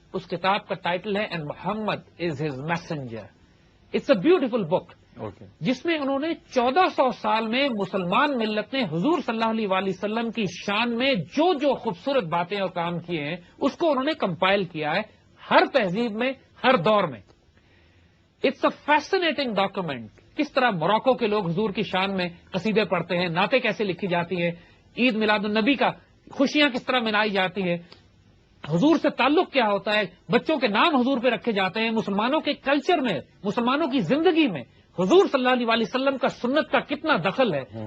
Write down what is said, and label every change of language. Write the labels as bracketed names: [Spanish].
[Urdu] اس کتاب کا ٹائٹل ہے and Muhammad is his messenger. [English] it's a beautiful book, [Urdu] جس میں انہوں نے 1400 سال میں مسلمان ملت نے حضور صلی اللہ علیہ وآلہ وسلم کی شان میں جو جو خوبصورت باتیں اور کام کیے ہیں اس کو انہوں نے کمپائل کیا ہے ہر تہذیب میں، ہر دور میں. [English] It's a fascinating document. [Urdu] کس طرح موراکو کے لوگ حضور کی شان میں قصیدے پڑھتے ہیں، نعتیں کیسے لکھی جاتی ہیں، عید میلاد النبی کا خوشیاں کس طرح منائی جاتی ہیں، حضور سے تعلق کیا ہوتا ہے، بچوں کے نام حضور پہ رکھے جاتے ہیں، مسلمانوں کے کلچر میں، مسلمانوں کی زندگی میں حضور صلی اللہ علیہ وآلہ وسلم کا سنت کا کتنا دخل ہے.